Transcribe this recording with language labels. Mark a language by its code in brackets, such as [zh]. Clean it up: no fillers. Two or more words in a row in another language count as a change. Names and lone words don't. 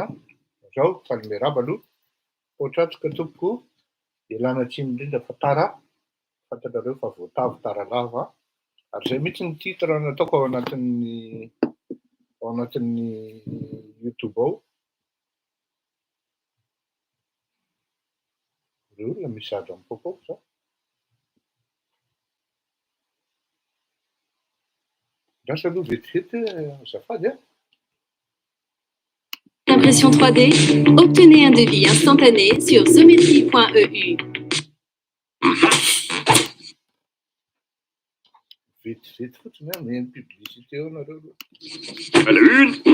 [mg] Zao Palmeraba aloha potratrika tompoko ialana tsiny indrindra fa tara fantatrareo fa voatavo tara lava ary zay mihitsy ny titre nataoko ao anatin'ny YouTube ao. Reo olona misy zavatra mipoapoaka zao. Lasa aloha vetivety azafady. [fr] Impression 3D, obtenez un devis instantané sur zometry.eu. [mg] Vetivety fotsiny miheno publicité ao nareo. [fr] À la une,